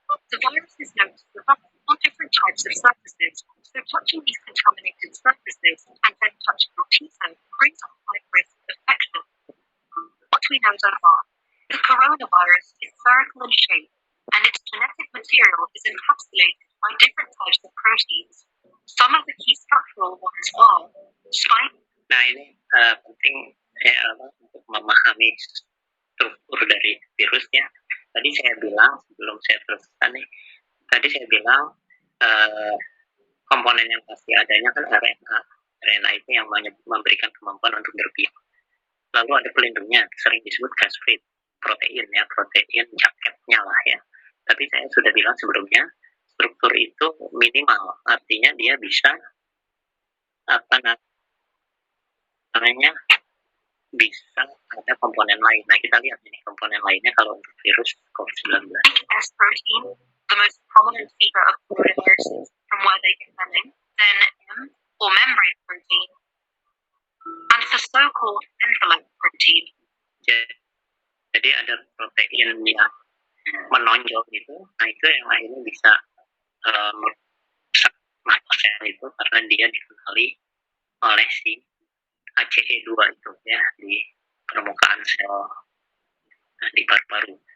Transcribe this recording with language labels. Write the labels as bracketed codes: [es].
[en] The virus is known to develop on different types of surfaces, so touching these contaminated surfaces and then touching your T-zone brings up high risk of infection. What we know so far, the coronavirus is spherical in shape, and its genetic material is encapsulated by different types of proteins. Some of the key structural ones are spike. [id] Nah, ini penting untuk memahami struktur dari virusnya. Tadi saya bilang sebelum saya teruskan nih, tadi saya bilang komponen yang pasti adanya kan RNA. RNA itu yang memberikan kemampuan untuk berbiak. Lalu ada pelindungnya, sering disebut casprid, protein ya, protein jaketnya lah ya. Tapi saya sudah bilang sebelumnya, struktur itu minimal, artinya dia bisa sebenarnya bisa ada komponen lain. Nah, kita lihat ini komponen lainnya kalau untuk virus COVID-19. [en] S protein, the most prominent feature of coronaviruses from where they get them in, then M, or membrane protein, and the so-called envelope protein. [id] Jadi ada protein yang menonjol itu, nah itu yang akhirnya bisa merusak sel itu karena dia dikenali oleh si ACE2 itu ya di permukaan sel di paru-paru.